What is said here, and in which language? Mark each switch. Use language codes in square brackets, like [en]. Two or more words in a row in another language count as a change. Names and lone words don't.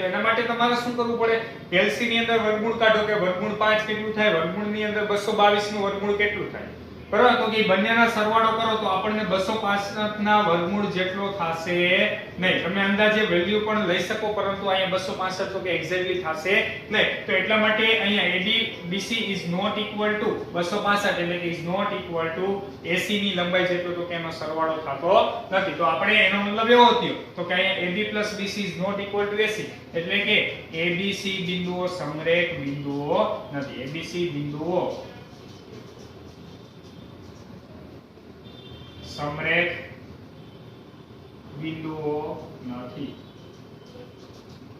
[gu] એના માટે તમારે શું કરવું પડે LC ની અંદર વર્ગમૂળ કાઢો કે વર્ગમૂળ 5 કેટલું થાય વર્ગમૂળ ની અંદર 222 નું વર્ગમૂળ કેટલું થાય. બરાબર, તો કે બંનેના સરવાળો કરો તો આપણને 265 ના વર્ગમૂળ જેટલો થશે નહીં. તમે અંદાજે વેલ્યુ પણ લઈ શકો પરંતુ અહીંયા 265 તો કે એક્ઝેક્ટલી થશે નહીં. તો એટલા માટે અહીંયા [en] AD BC is not equal to 265 [gu] એટલે કે [en] is not equal to AC [gu] ની લંબાઈ જેટલો તો કે એનો સરવાળો થતો નથી. તો આપણે એનો મતલબ એવો થયો તો કે અહીંયા [en] AB plus BC is not equal to AC [gu] એટલે કે ABC બિંદુઓ સમરેખ બિંદુઓ નથી. ABC બિંદુઓ સમરેખ બિંદુઓ નથી.